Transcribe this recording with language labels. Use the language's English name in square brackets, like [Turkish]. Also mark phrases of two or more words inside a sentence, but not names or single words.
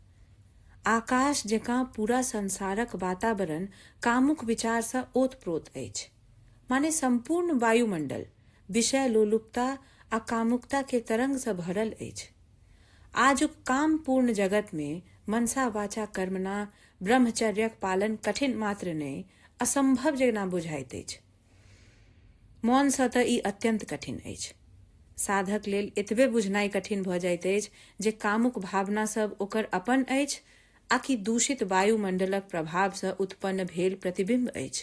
[Maithili] आकाश जकाँ पूरा संसारक वातावरण कामुक विचार से ओतप्रोत अछि। माने संपूर्ण वायुमंडल विषय लोलुपता आ कामुकता के तरंग से भरल अछि। आजुक काम पूर्ण जगत में [Sanskrit] मनसा वाचा कर्मणा [Maithili] ब्रह्मचर्यक पालन कठिन मात्र नहीं, असंभव जेना बुझाइत अछि। मौन सँ तऽ ई अत्यंत कठिन अछि। साधक लेल एतबे बुझनाइ कठिन भऽ जाइत अछि जे कामुक भावना सब ओकर अपन अछि आकि दूषित वायुमंडलक प्रभाव सँ उत्पन्न भेल प्रतिबिंब अछि।